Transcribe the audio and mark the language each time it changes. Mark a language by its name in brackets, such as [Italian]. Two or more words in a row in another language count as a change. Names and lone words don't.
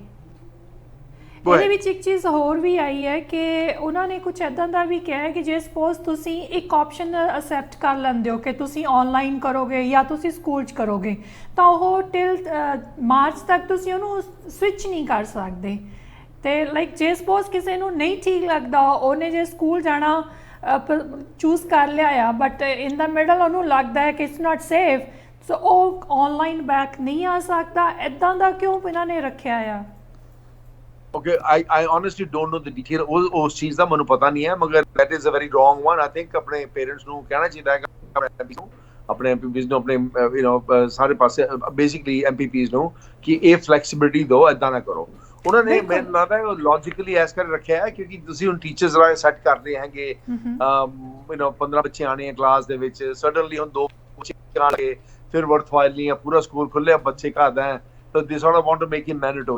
[Punjabi] ਇਹਦੇ ਵਿੱਚ ਇੱਕ ਚੀਜ਼ ਹੋਰ ਵੀ ਆਈ ਹੈ ਕਿ ਉਹਨਾਂ ਨੇ ਕੁਝ ਇੱਦਾਂ ਦਾ ਵੀ ਕਿਹਾ ਹੈ ਕਿ ਜੇ ਸਪੋਜ਼ ਤੁਸੀਂ ਇੱਕ ਆਪਸ਼ਨ ਅਸੈਪਟ ਕਰ ਲੈਂਦੇ ਹੋ ਕਿ ਤੁਸੀਂ ਔਨਲਾਈਨ ਕਰੋਗੇ ਜਾਂ ਤੁਸੀਂ ਸਕੂਲ 'ਚ ਕਰੋਗੇ, ਤਾਂ ਉਹ ਟਿਲ ਮਾਰਚ ਤੱਕ ਤੁਸੀਂ ਉਹਨੂੰ ਸਵਿਚ ਨਹੀਂ ਕਰ ਸਕਦੇ। ਅਤੇ ਲਾਈਕ ਜੇ ਸਪੋਜ਼ ਕਿਸੇ ਨੂੰ ਨਹੀਂ ਠੀਕ ਲੱਗਦਾ, ਉਹਨੇ ਜੇ ਸਕੂਲ ਜਾਣਾ ਚੂਜ਼ ਕਰ ਲਿਆ ਆ, [English] but in the middle [Punjabi] ਉਹਨੂੰ ਲੱਗਦਾ ਹੈ ਕਿ [English] it's not safe, [Punjabi] ਸੋ ਉਹ ਔਨਲਾਈਨ ਬੈਕ ਨਹੀਂ ਆ ਸਕਦਾ। ਇੱਦਾਂ ਦਾ ਕਿਉਂ ਇਹਨਾਂ ਨੇ ਰੱਖਿਆ ਆ? [English] Okay, I honestly don't know the detail, [Punjabi] ਉਸ ਚੀਜ਼ ਦਾ ਮੈਨੂੰ ਪਤਾ ਨਹੀਂ ਹੈ, ਮਗਰ [English] that is a very wrong one. I think [Punjabi] ਆਪਣੇ ਪੇਰੈਂਟਸ ਨੂੰ ਕਹਿਣਾ ਚਾਹੀਦਾ ਹੈ, ਆਪਣੇ MPPs ਨੂੰ, ਆਪਣੇ ਸਾਰੇ ਪਾਸੇ ਬੇਸਿਕਲੀ MPPs ਨੂੰ, ਕਿ ਇਹ ਫਲੈਕਸੀਬਿਲਿਟੀ ਦਿਓ, ਏਦਾਂ ਨਾ ਕਰੋ। ਉਹਨਾਂ ਨੇ ਮੈਨੂੰ ਲੱਗਦਾ ਹੈ ਲੌਜੀਕਲੀ ਐਸ ਕਰ ਰੱਖਿਆ ਹੈ ਕਿਉਂਕਿ ਤੁਸੀਂ ਹੁਣ ਟੀਚਰਸ ਰਾਏ ਸੈੱਟ ਕਰਦੇ ਹੈਗੇ, 15 ਬੱਚੇ ਆਣੇ ਆ ਕਲਾਸ ਦੇ ਵਿੱਚ, ਸਡਨਲੀ ਹੁਣ 2 ਬੱਚੇ ਆਣਗੇ, ਫਿਰ ਵਰਥਵਾਈਲ ਨਹੀਂ ਹੈ, ਪੂਰਾ ਸਕੂਲ ਖੁੱਲਿਆ, ਬੱਚੇ ਘਰ ਹੈ, ਤਾਂ [English] they sort of want to make it mandatory.